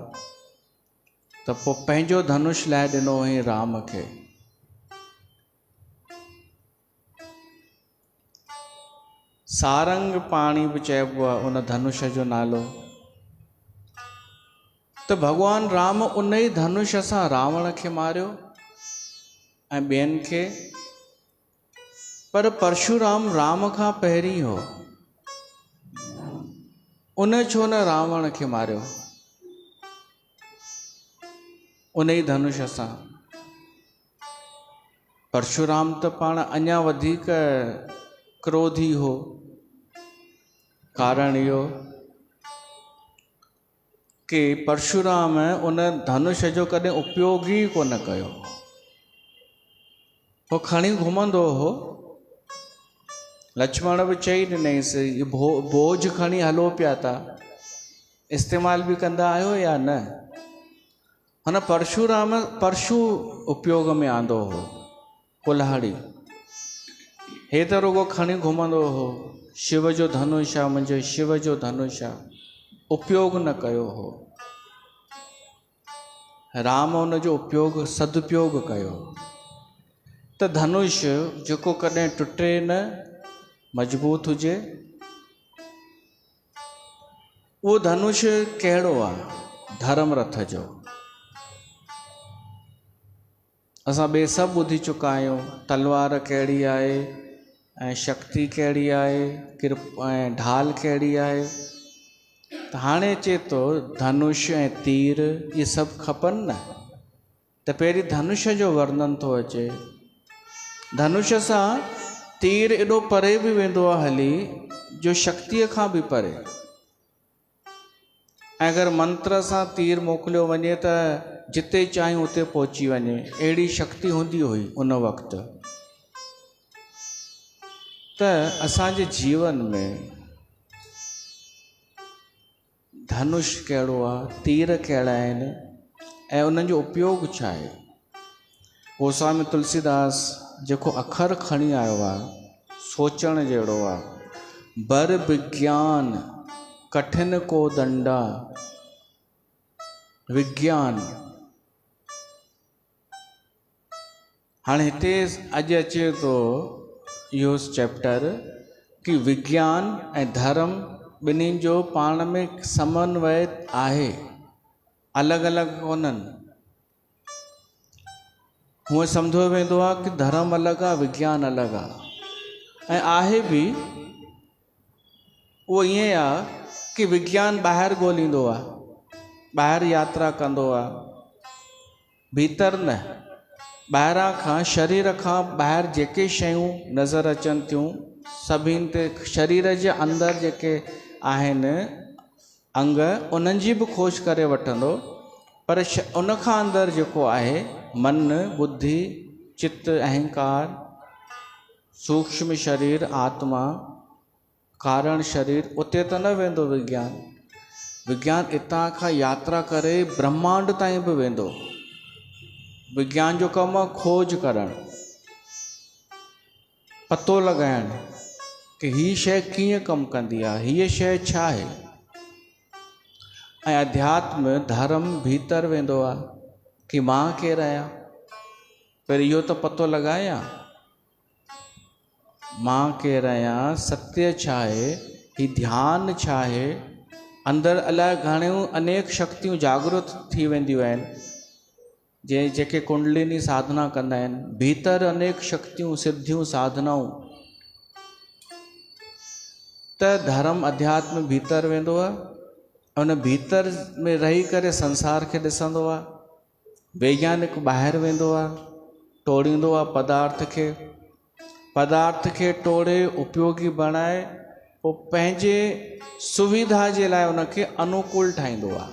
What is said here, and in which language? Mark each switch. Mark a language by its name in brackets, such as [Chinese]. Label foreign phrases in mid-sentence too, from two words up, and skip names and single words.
[Sindhi] त पोइ पंहिंजो धनुष लाइ ॾिनो हुई राम खे। सारंग पाणी बि चइबो आहे उन धनुष जो नालो। त भॻवान राम उन ई धनुष सां रावण खे मारियो ऐं ॿियनि खे। पर परशुराम राम खां पहिरीं हो, उन छो न रावण खे मारियो उन ई धनुष सां? परशुराम त पाण अञा वधीक क्रोधी हो। कारण इहो कि परशुराम उन धनुष जो कॾहिं उपयोग ई कोन कयो। हो खणी घुमंदो हो। लक्ष्मण बि चई ॾिनईसि, बोझ खणी हलो पिया था, इस्तेमालु बि कंदा आहियो या न? हुन परशुराम परशु उपयोग में आंदो हो, कुल्हाड़ी। हे त रुगो खणी घुमंदो हो, शिव जो धनुष आहे, मुंहिंजे शिव जो धनुष आहे, उपयोग न कयो हो। राम हुन जो उपयोग सदुपयोग कयो। त धनुष जेको कॾहिं टुटे न, मजबूत हुजे, उहो धनुष कहिड़ो आहे? धर्म रथ जो। असां ॿिए सभु ॿुधी चुका आहियूं, तलवार कहिड़ी आहे ऐं शक्ति कहिड़ी आहे, ऐं ढाल कहिड़ी आहे। त हाणे अचे थो धनुष ऐं तीर, इहे सभु खपनि न। त पहिरीं धनुष जो वर्णन थो अचे। धनुष सां तीर एॾो परे बि वेंदो आहे हली, जो शक्तिअ खां बि परे। ऐं अगरि मंत्र सां तीर मोकिलियो वञे त जिते चाहियूं उते पहुची वञे, अहिड़ी शक्ति हूंदी हुई उन वक़्तु। त असांजे जीवन में धनुष कहिड़ो आहे, तीर कहिड़ा आहिनि ऐं उन्हनि जो उपयोग छा आहे? गोस्वामी तुलसीदास जेको अखर खणी आयो आहे, सोचण जहिड़ो आहे। [Awadhi] बर विज्ञान कठिन को दंडा। [Sindhi] विज्ञान हाणे हिते अॼु अचे थो इहो चैप्टर कि विज्ञान ऐं धर्म ॿिन्हिनि जो पाण में समन्वय आहे, अलॻि अलॻि कोन्हनि। हूअं सम्झो वेंदो आहे कि धर्म अलॻि आहे, विज्ञान अलॻि आहे। ऐं आहे बि उहो ईअं आहे कि विज्ञान ॿाहिरि ॻोल्हींदो आहे, ॿाहिरि यात्रा कंदो आहे, भीतर न। ॿाहिरां खां, शरीर खां ॿाहिरि जेके शयूं नज़र अचनि थियूं सभिनि ते शरीर जे अंदरि जेके आहिनि अंग उन्हनि जी बि खोज करे वठंदो, पर उन खां अंदरि जेको आहे मन, बुद्धि, चित्त, अहंकार, सूक्ष्म शरीर, आत्मा, कारण शरीर, उते त न वेंदो विज्ञान। विज्ञान इतां खां यात्रा करे ब्रह्मांड ताईं बि वेंदो। विज्ञान जो कमु आहे खोज करणु, पतो लॻाइणु कि हीअ शइ कीअं कमु कंदी आहे, हीअ शइ छा आहे। ऐं अध्यात्म धर्म भीतर वेंदो आहे कि मां केरु आहियां, पहिरीं इहो त पतो लॻायां मां केरु आहियां, सत्य छा आहे, हीउ ध्यानु छा आहे। अंदरि अलाए घणियूं अनेक शक्तियूं जागृत थी वेंदियूं आहिनि। जेके कुंडलिनी साधना कंदा आहिनि, भीतर अनेक शक्तियूं, सिद्धियूं, साधनाऊं। त धर्म अध्यात्म भीतर वेंदो आहे, उन भीतर में रही करे संसार खे ॾिसंदो आहे। वैज्ञानिक ॿाहिरि वेंदो आहे, टोड़ींदो आहे पदार्थ खे टोड़े उपयोगी बणाए, पोइ पंहिंजे सुविधा जे लाइ उनखे अनुकूल ठाहींदो आहे।